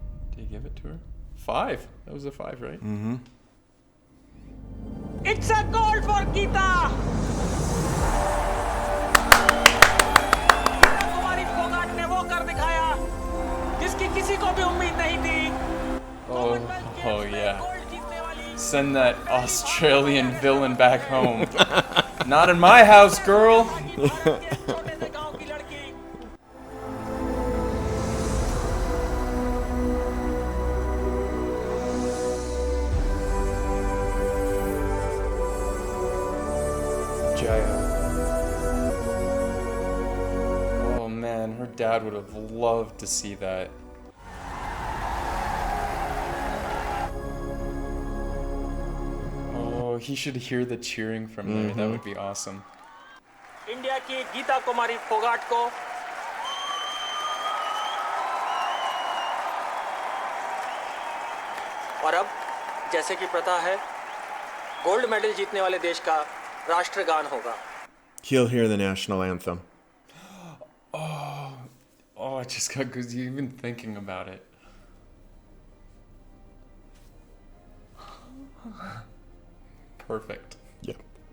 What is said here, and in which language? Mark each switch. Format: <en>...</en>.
<en>Did you give it to her? 5. That was a 5, right? It's a goal for Geeta.</en> <hi>कुमारी फोगाट ने वो कर दिखाया जिसकी किसी को भी उम्मीद नहीं थी।</hi> <en>Oh yeah. Send that Australian villain back home. Not in my house, girl.</en> <hi>छोटे से गांव की लड़की।</hi> <en>Jaya. Oh man, her dad would have loved to see that. Oh, he should hear the cheering from there. That would be awesome.</en> <hi>India की गीता कुमारी फोगाट को और अब जैसे कि प्रथा है, गोल्ड मेडल जीतने वाले देश का राष्ट्रगान होगा।</hi> <en>He'll hear the national anthem. Oh, I just got goosey even thinking about it. Perfect. Yep.</en>